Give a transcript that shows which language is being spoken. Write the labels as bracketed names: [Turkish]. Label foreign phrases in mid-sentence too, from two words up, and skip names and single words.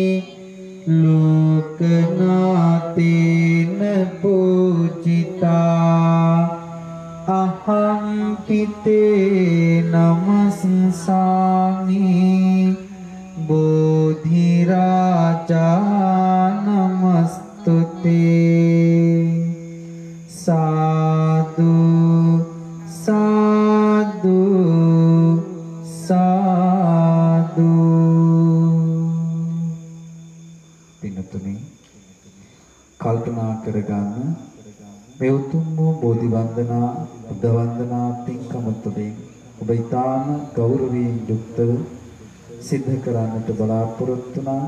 [Pali] ලෝකනාතේන පූජිතා අහං පිතේ නමස්සාමි බෝධි රාජා නමස්තුතේ සාදු සාදු සාදු. [Sinhala] පින්තුනි කල්පනා කරගන්න මේ උතුම් වූ බෝධි වන්දනා බුද්ධ වන්දනා පින්කම තුළින් ඔබ ඊටාම ගෞරවයෙන් යුක්තව සිද්ධ කරන්නට බලාපොරොත්තු වුණා.